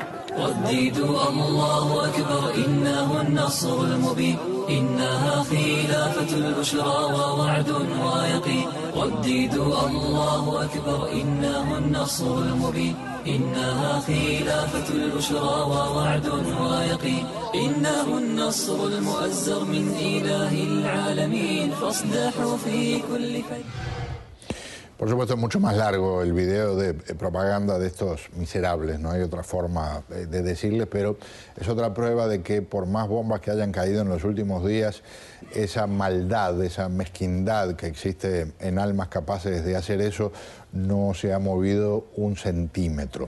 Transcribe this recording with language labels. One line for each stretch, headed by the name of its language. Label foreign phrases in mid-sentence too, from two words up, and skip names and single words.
Arabic: رددوا الله أكبر إنه النصر المبين إنها خيل خلافة البشرى ووعد ويقين رددوا الله أكبر إنه النصر المبين إنها خلافة البشرى ووعد ويقين إنه النصر المؤزر من إله العالمين فاصدحوا في كل خير.
Spanish: Por supuesto es mucho más largo el video de propaganda de estos miserables, no hay otra forma de decirles, pero es otra prueba de que por más bombas que hayan caído en los últimos días, esa maldad, esa mezquindad que existe en almas capaces de hacer eso, no se ha movido un centímetro.